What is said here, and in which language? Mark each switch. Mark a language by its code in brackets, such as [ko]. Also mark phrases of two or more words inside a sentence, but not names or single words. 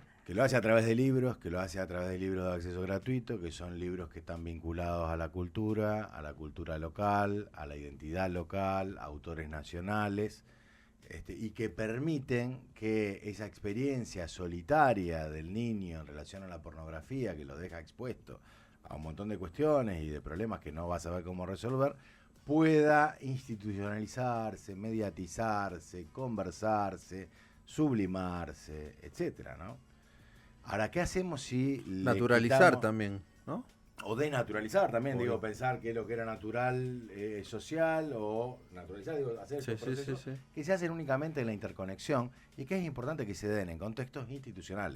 [es] Que lo hace a través de libros, que lo hace a través de libros de acceso gratuito, que son libros que están vinculados a la cultura local, a la identidad local, a autores nacionales. y que permiten que esa experiencia solitaria del niño en relación a la pornografía, que lo deja expuesto a un montón de cuestiones y de problemas que no va a saber cómo resolver, pueda institucionalizarse, mediatizarse, conversarse, sublimarse, etcétera, ¿no? Ahora, ¿qué hacemos si Naturalizar quitamos, también, ¿no? o desnaturalizar también, Obvio. digo, pensar que lo que era natural social, o naturalizar, digo, hacer Sí, estos sí, sí, procesos sí. que se hacen únicamente en la interconexión y que es importante que se den en contextos institucionales.